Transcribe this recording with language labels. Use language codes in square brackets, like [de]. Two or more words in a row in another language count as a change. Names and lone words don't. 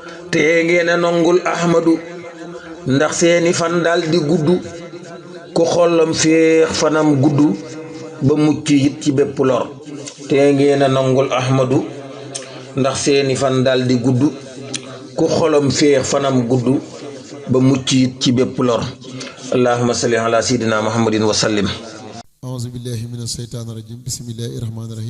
[wo] Tee ngeen a nongul Ahmadu. Ndax seeni fan dal di gudd. Ku xolam féex fanam gudd. Ba mucc it ci bépp lor. Tee ngeen a nongul Ahmadu. Ndax seeni fan dal di gudd. Ku xolam féex fanam gudd. Ba mucc it ci bépp lor. [ar] اللهم صل على سيدنا محمد وسلم. أعوذ بالله من الشيطان الرجيم. بسم الله الرحمن الرحيم.